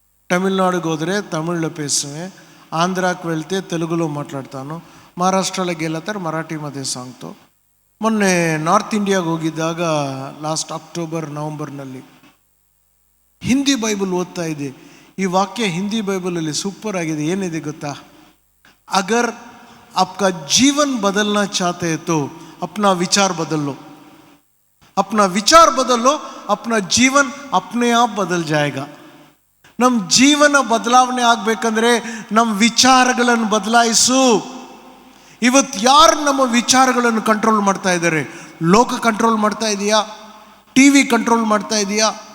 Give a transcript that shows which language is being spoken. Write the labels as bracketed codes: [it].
[kn] ತಮಿಳ್ನಾಡಿಗೆ ಹೋದರೆ ತಮಿಳು ಪೇಸುವೆ, ಆಂಧ್ರಕ್ಕೆ ವೆಳ್ತೆ ತೆಲುಗುలో ಮಾತಾಡ್ತಾನು, ಮಹಾರಾಷ್ಟ್ರಕ್ಕೆ ಗೆಲ್ಲತ್ತಾರೆ ಮರಾಠಿ ಮಧ್ಯೆ ಸಾಂಗ್ತು. ಮೊನ್ನೆ ನಾರ್ತ್ ಇಂಡಿಯಾಗೆ ಹೋಗಿದ್ದಾಗ ಲಾಸ್ಟ್ ಅಕ್ಟೋಬರ್ ನವಂಬರ್ನಲ್ಲಿ ಹಿಂದಿ ಬೈಬಲ್ ಓದ್ತಾ ಇದೆ. ಈ ವಾಕ್ಯ ಹಿಂದಿ ಬೈಬಲಲ್ಲಿ ಸೂಪರ್ ಆಗಿದೆ. ಏನಿದೆ ಗೊತ್ತಾ? [hi] ಅಗರ್ आपका जीवन बदलना चाहते हैं तो अपना विचार बदल लो, अपना विचार बदल लो, अपना जीवन अपने आप बदल जाएगा. [kn] ನಮ್ಮ ಜೀವನ ಬದಲಾವಣೆ ಆಗಬೇಕಂದ್ರೆ ನಮ್ಮ ವಿಚಾರಗಳನ್ನು ಬದಲಾಯಿಸು. ಇವತ್ತು ಯಾರು ನಮ್ಮ ವಿಚಾರಗಳನ್ನು ಕಂಟ್ರೋಲ್ ಮಾಡ್ತಾ ಇದ್ದಾರೆ? ಲೋಕ ಕಂಟ್ರೋಲ್ ಮಾಡ್ತಾ ಇದೆಯಾ? ಟಿ ವಿ ಕಂಟ್ರೋಲ್ ಮಾಡ್ತಾ ಇದೆಯಾ?